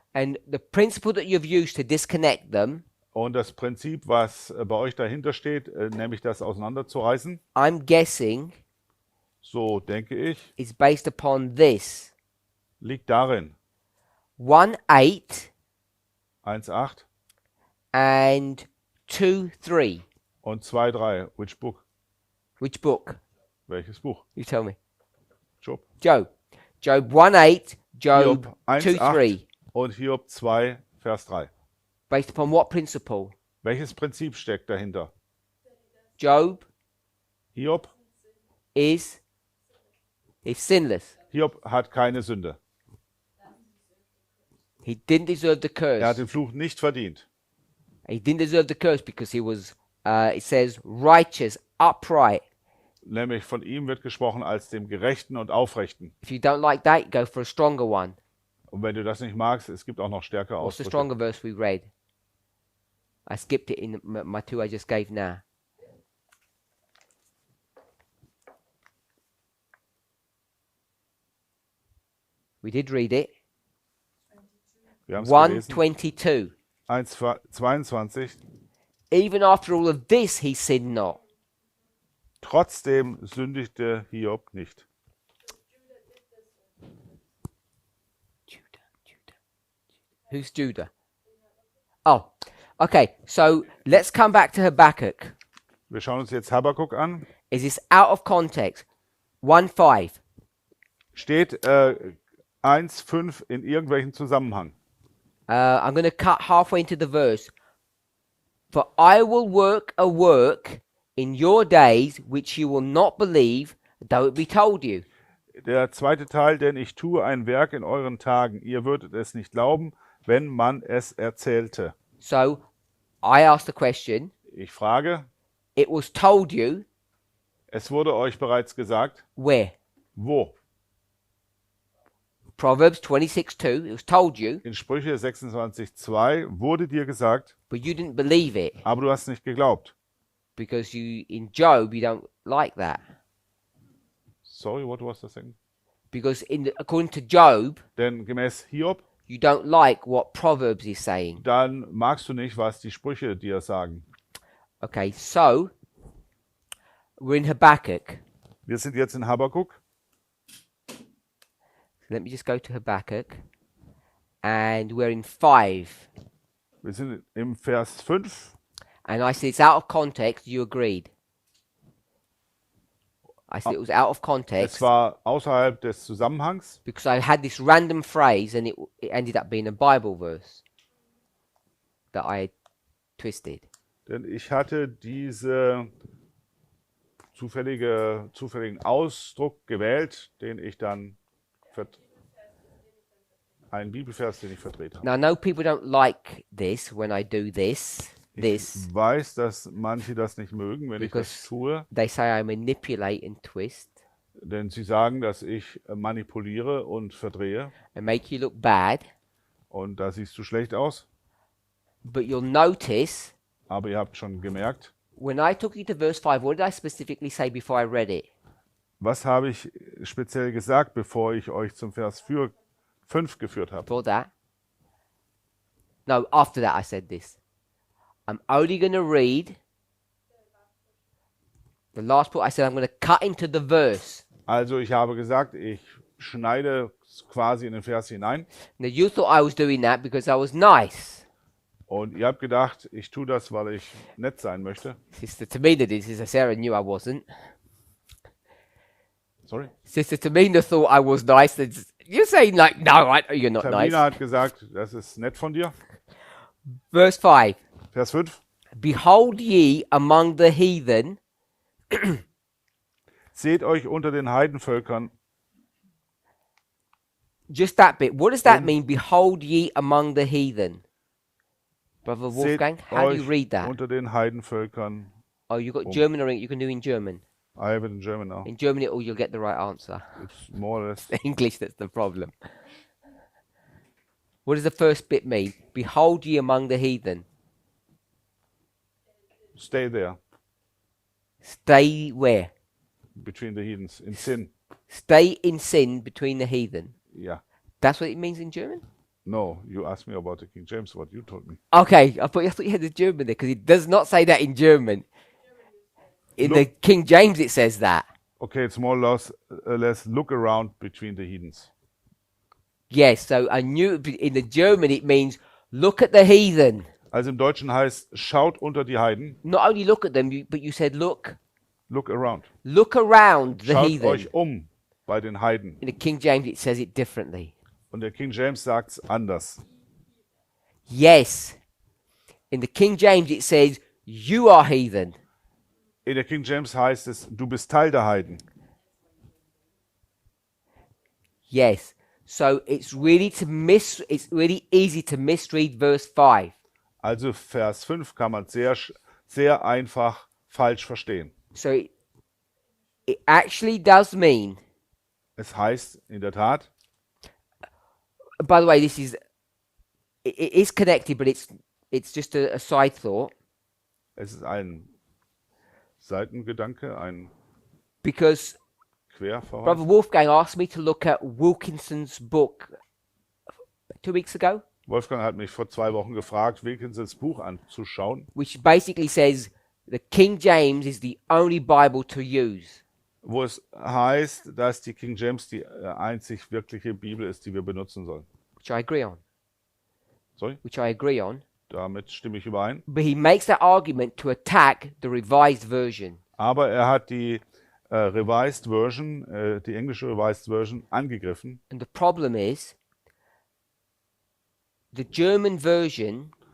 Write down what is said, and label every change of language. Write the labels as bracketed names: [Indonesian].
[English] And the principle that you've used to disconnect them, [German] Und das Prinzip, was bei euch dahinter steht, nämlich das auseinanderzureißen, [English] I'm guessing, [German] so denke ich, [English] is based upon this. [German] liegt darin [English] 1:8 [German] 1,8 [English] and 2:3. [German] und 2,3. [English] Which book? Which book? [German] Welches Buch? [English] You tell me. Job. Job. Job 1:8, Job [German] Hiob [English] 2:3. [German] 1,8 und Hiob 2, Vers 3. [English] Based upon what principle? [German] Welches Prinzip steckt dahinter? [English] Job [German] Hiob? [English] is sinless. [German] Hiob hat keine Sünde. [English] He didn't deserve the [German] Er hat [English] curse. [German] den Fluch nicht verdient. [English] He didn't deserve the curse because he was, it says, righteous, upright. [German] Nämlich von ihm wird gesprochen als dem Gerechten und Aufrechten. [English] If you don't like that, go for a stronger one. [German] Und wenn du das nicht magst, es gibt auch noch stärkere [English] What's the [German] Ausdrücke. [English] stronger verse we read? I skipped it in my two I just gave now. We did read it. [German] Wir haben es gelesen. [English] 1:22. [German] 1,22. [English] Even after all of this, he sinned not. [German] Trotzdem sündigte Hiob nicht. [English] Who's Judah? Oh, okay. So let's come back to Habakkuk. [German] Wir schauen uns jetzt Habakuk an. [English] Is this out of context? 1:5. [German] Steht 1,5 in irgendwelchem Zusammenhang. [English] I'm going to cut halfway into the verse. For I will work a work in your days which you will not believe, though it be told you. [German] Der zweite Teil, denn ich tue ein Werk in euren Tagen. Ihr würdet es nicht glauben, wenn man es erzählte. [English] So I asked the question. [German] Ich frage, [English] It was told you [German] es wurde euch bereits gesagt, [English] where? [German] wo? [English] Proverbs 26:2, it was told you, [German] In Sprüche 26,2 wurde dir gesagt, [English] but you didn't believe it [German] aber du hast nicht geglaubt. [English] because in Job, you don't like that. Sorry, what was the thing? Because according to Job, [German] Denn gemäß Hiob, [English] you don't like what Proverbs is saying. [German] dann magst du nicht, was die Sprüche dir sagen. [English] Okay, so we're in Habakkuk. [German] Wir sind jetzt in Habakuk. [English] Let me just go to Habakkuk. And we're in 5. [German] Wir sind im Vers 5. [English] And I said it's out of context. You agreed. I said it was out of [German] Es [English] context [German] war außerhalb des Zusammenhangs, [English] because I had this random phrase and it ended up being a Bible verse that I had twisted. [German] denn ich hatte diesen zufälligen Ausdruck gewählt, den ich dann einen Bibelvers, den ich verdreht habe. [English] Now, I know people don't like this when I do this. [German] Ich weiß, dass manche das nicht mögen, wenn ich das [English] Because [German] tue, [English] they say I manipulate and twist [German] denn sie sagen, dass ich manipuliere und verdrehe [English] and make you look bad. [German] und da siehst du schlecht aus. [English] But you'll notice [German] Aber ihr habt schon gemerkt, [English] when I took you to verse 5, what did I specifically say before I read it? [German] was habe ich speziell gesagt, bevor ich euch zum Vers 5 geführt habe. [English] Before that? No, after that I said this. I'm only going to read the last part. I said I'm going to cut into the verse. [German] Also ich habe gesagt, ich schneide quasi in den Vers hinein [English] Now you thought I was doing that because I was nice. [German] und ihr habt gedacht, ich tue das, weil ich nett sein möchte. [English] Sister Tamina did. Sister Sarah knew I wasn't. Sorry? Sister Tamina thought I was nice. You're saying like, no, you're not Tamina nice. [German] hat gesagt, das ist nett von dir. [English] Verse 5. [German] Vers 5. [English] Behold ye among the heathen [German] Seht euch unter den Heidenvölkern. [English] just that bit. What does that mean? Behold ye among the heathen. Brother [German] Seht [English] Wolfgang, how do you [German] euch [English] read that? [German] unter den Heidenvölkern. [English] Oh, you got German or you can do in German. I have it in German now. In German, you'll get the right answer. It's more or less. English, that's the problem. What does the first bit mean? Behold ye among the heathen. Stay there, Stay where? between the heathens, in sin. Stay in sin between the heathen. Yeah. That's what it means in German? No, you asked me about the King James, what you told me. Okay, I thought you had the German there because it does not say that in German. In the King James, it says that. Okay, it's more or less look around between the heathens. Yes, so I knew in the German it means look at the heathen. [German] Also im Deutschen heißt, schaut unter die Heiden, [English] Not only look at them, but you said look around. around the [German] Schaut [English] heathen. [German] euch bei den Heiden. [English] In the King James, it says it differently. [German] Und der King James sagt's anders. [English] Yes. In the King James, it says you are heathen. [German] In der King James heißt es, du bist Teil der Heiden. [English] Yes. So it's really easy to misread verse 5. [German] Also Vers 5 kann man sehr einfach falsch verstehen. [English] So it actually does mean, [German] Es heißt in der Tat, [English] by the way, it is connected, but it's just a side thought, [German] es ist ein Seitengedanke, ein [English] because [German] Querverweis. [English] Brother Wolfgang asked me to look at Wilkinson's book 2 weeks ago, [German] Wolfgang hat mich vor 2 Wochen gefragt, Wilkinsons Buch anzuschauen, [English] which basically says the King James is the only Bible to use. [German] wo es heißt, dass die King James die einzig wirkliche Bibel ist, die wir benutzen sollen. [English] Which I agree on. Sorry? Which I agree on. [German] Damit stimme ich überein. [English] But he makes that argument to attack the revised version. [German] Aber er hat die Revised Version, die englische Revised Version, angegriffen. [English] And the problem is, the German version,